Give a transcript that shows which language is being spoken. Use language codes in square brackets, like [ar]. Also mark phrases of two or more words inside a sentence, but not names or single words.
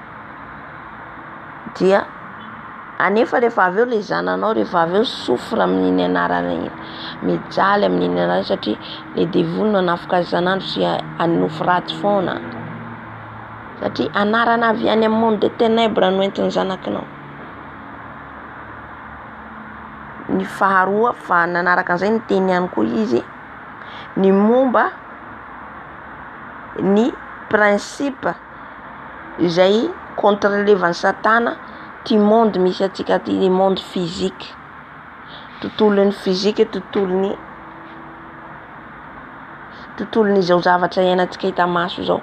[mg] Dia anefa rehefa avy eo le zananao, rehefa avy eo sofra amin'iny anarana iny, mijaly amin'iny anarana satria le devoly nanafika azy zanandro sy hanofo ratsy foana. Satria anarana avy any amin'ny [fr] monde des ténèbres [mg] no entin'ny zanakinao. Ny faharoa fa nanaraka an'izay ny teny ihany koa izy ny momba ny principe izay contrôlevan'ny Satana ty monde misy atsika ty, [fr] le monde physique, [mg] tontolon'ny physique, tontolon'izao zavatra iainantsika hita maso zao.